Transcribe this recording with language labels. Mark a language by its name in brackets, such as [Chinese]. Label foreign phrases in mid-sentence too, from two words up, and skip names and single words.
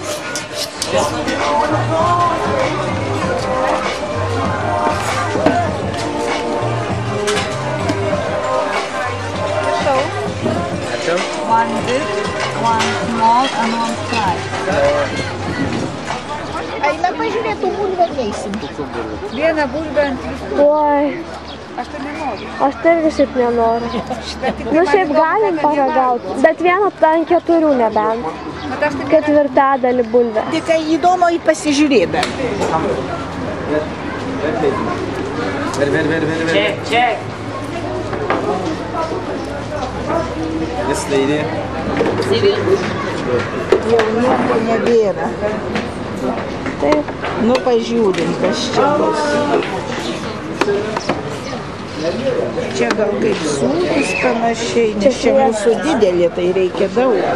[English] One big, one small and one fry. [Lithuanian] Eina pažiūrėti, tų bulvę neisim. Vieną bulvę ant visų. Oi. Aš tai nenoriu. Aš tai irgi šiaip nenoriu. Nu šiaip galim paragauti, bet vieną ant 4 nebent. Ketvirtadalį bulvę. Tik įdomu į pasižiūrėti. [English] Check. This lady. [Lithuanian] Jau nieko nebėra. Taip. Nu, pažiūrim, kas čia bus. Čia gal kaip sūris panašiai, nes čia mūsų didelė, tai reikia daug.